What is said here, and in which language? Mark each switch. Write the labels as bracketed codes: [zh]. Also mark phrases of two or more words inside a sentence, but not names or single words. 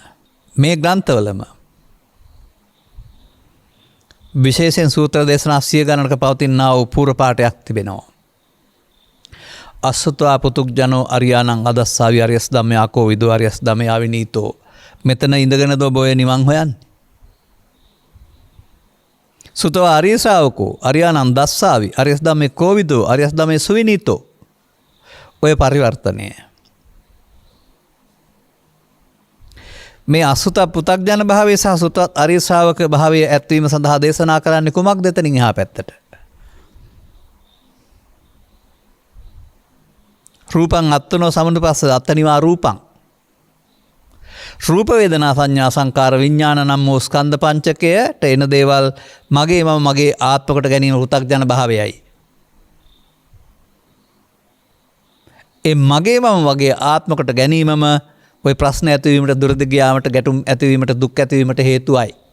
[si] මේ ග්‍රන්ථවලම විශේෂයෙන් සූත්‍ර දේශනා 100 ගණනක පවතිනා වූ පූර්ව පාඨයක් තිබෙනවා. [pi] අසුතවා පුතුග්ජනෝ අරියානං අදස්සාවි අරියස් ධම්මයාකෝ විදෝ අරියස් ධම්මයා විනීතෝ. [si] මෙතන ඉඳගෙනද ඔබ ඔය නිවන් හොයන්නේ? [pi] සුතවා ආර්ය ශ්‍රාවකෝ අරියානං දස්සාවි අරියස් ධම්මේ කෝවිදෝ අරියස් ධම්මේ සුවිනීතෝ. [si] ඔය පරිවර්තනය. මේ අසුත පුතග්ජන භාවය සහ සුත ආර්ය ශ්‍රාවක භාවය ඇත්වීම සඳහා දේශනා කරන්නේ කුමක්ද එතනින් එහා පැත්තට? [pi] රූපං අත්තනෝ සමුනුපස්ස අත්තනිවා රූපං. [si] රූප වේදනා සංඥා සංකාර විඥාන නම් වූ ස්කන්ධ පංචකයට එන දේවල් මගේ මම මගේ ආත්මකට ගැනීම පුතග්ජන භාවයයි. ඒ මගේ මම වගේ ආත්මකට ගැනීමම ඔය ප්‍රශ්න ඇතිවීමට දුරද ගියාමට ගැටුම් ඇතිවීමට දුක් ඇතිවීමට හේතුවයි.